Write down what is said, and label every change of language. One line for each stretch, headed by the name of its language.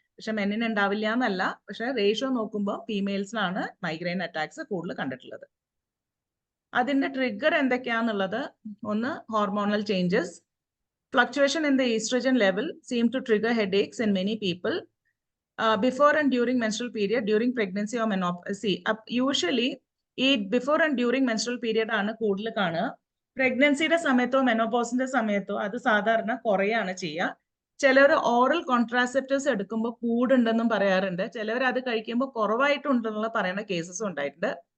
Malayalam: പക്ഷെ മെന്നിന് ഉണ്ടാവില്ല എന്നല്ല, പക്ഷെ റേഷ്യോ നോക്കുമ്പോൾ ഫീമെയിൽസിലാണ് മൈഗ്രെയിൻ അറ്റാക്സ് കൂടുതൽ കണ്ടിട്ടുള്ളത്. അതിന്റെ ട്രിഗർ എന്തൊക്കെയാന്നുള്ളത്, ഒന്ന് hormonal changes.
English: Fluctuation in the oestrogen level seem to trigger headaches in many people. Before and during menstrual period, during pregnancy or menopause.
Malayalam: Usually ഈ
English: before and during menstrual period
Malayalam: ആണ് കൂടുതൽ കാണുക. പ്രഗ്നൻസിയുടെ സമയത്തോ മെനോപോസിന്റെ സമയത്തോ അത് സാധാരണ കുറയാണ് ചെയ്യുക. ചിലർ ഓറൽ കോൺട്രാസെപ്റ്റീവ്സ് എടുക്കുമ്പോൾ കൂടുണ്ടെന്നും പറയാറുണ്ട്. ചിലവർ അത് കഴിക്കുമ്പോൾ കുറവായിട്ടുണ്ടെന്നുള്ള പറയുന്ന കേസസും ഉണ്ടായിട്ടുണ്ട്.